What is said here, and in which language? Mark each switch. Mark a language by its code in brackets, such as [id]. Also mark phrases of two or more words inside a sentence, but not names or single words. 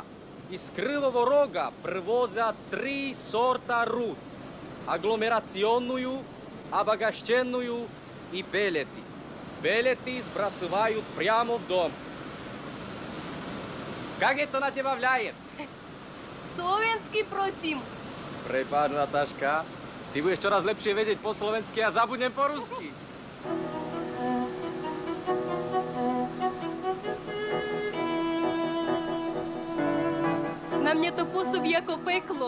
[ru] Из Крылого Рога привозят 3 сорта руд. Агломерационную, обогащенную и пеллеты. Пеллеты сбрасывают прямо в дом. Как это на тебя влияет? [sk] Slovensky, prosím. Prepáč, Natáška. Ty budeš čoraz lepšie vedieť po slovensky a zabudnem po rusky. Na mňa to pôsobí ako peklo.